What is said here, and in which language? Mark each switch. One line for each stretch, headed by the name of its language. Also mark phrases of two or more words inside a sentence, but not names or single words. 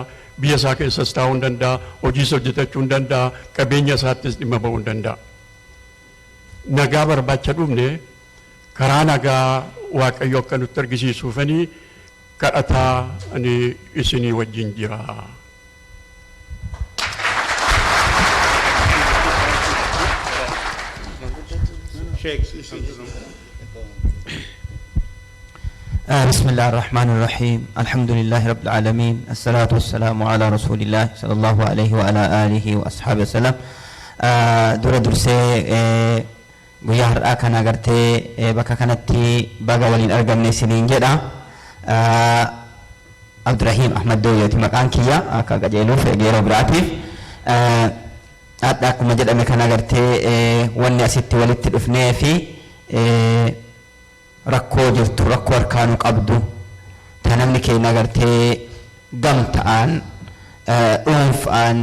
Oromo: Biyya isaa keessas taa'uu hin danda'a. Hojiis hojjetachuu hin danda'a. Qabeenya isaattis dhimma ba'uu hin danda'a. Nagaa barbaacha dhufne karaa nagaa Waaqayyo akka nutti argisiisuufanii kadhataa ani isinii wajjin jira.
Arabic: بسم الله الرحمن الرحيم الحمد لله رب العالمين الصلاة والسلام على رسول الله صلى الله عليه وعلى آله وأصحابه وسلم دورة درسي
Oromo: guyyaa har'aa kana agartee bakka kanatti baga waliin argamne siniin jedha. Abdurrahim Ahmad Dooyyooti maqaan kiyya akka qajeeluuf yeroo biraatiif. Hadha akkuma jedhame kana agartee wanni asitti walitti dhufnee fi rakkoo jirtu rakkoo harkaanuu qabdu ta namni keenya agartee gamta'aan dhuunfaan